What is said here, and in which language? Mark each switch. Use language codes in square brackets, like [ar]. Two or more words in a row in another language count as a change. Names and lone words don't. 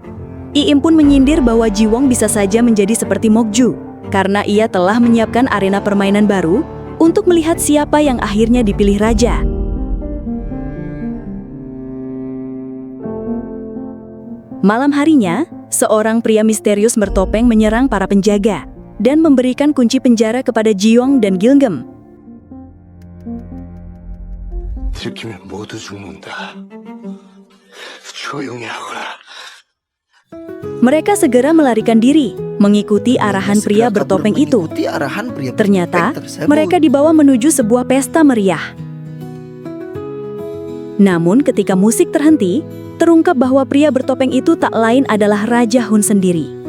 [id] Iim pun menyindir bahwa Jiwong bisa saja menjadi seperti Mokju karena ia telah menyiapkan arena permainan baru untuk melihat siapa yang akhirnya dipilih raja. Malam harinya, seorang pria misterius bertopeng menyerang para penjaga dan memberikan kunci penjara kepada Jiwong dan Gilgem. [ko] 들키면 모두 죽는다. 조용히 하거라. [id] Mereka segera melarikan diri, mengikuti arahan pria bertopeng itu. Ternyata, mereka dibawa menuju sebuah pesta meriah. Namun ketika musik terhenti, terungkap bahwa pria bertopeng itu tak lain adalah Raja Hun sendiri.